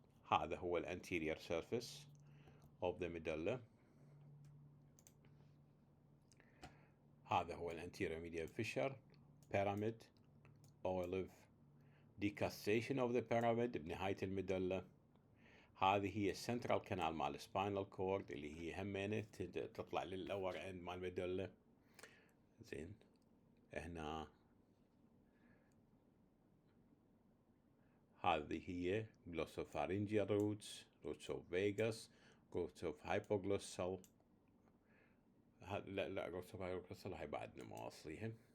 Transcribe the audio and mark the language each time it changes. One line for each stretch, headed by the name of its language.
Arabic: هذا هو الانتيريور
English: surface of the medulla.
Arabic: هذا هو
English: الانتيريور median fissure, pyramid, olive, decussation of the pyramid
Arabic: بنهاية الميدولا. هذه هي السنترال كانال مال السباينال كورد اللي هي همينة تطلع للأور عند مال الميدولا. زين هنا هذه هي
English: glossopharyngeal roots of vagus, roots of hypoglossal.
Arabic: لا roots of hypoglossal هاي بعدنا ما واصليها.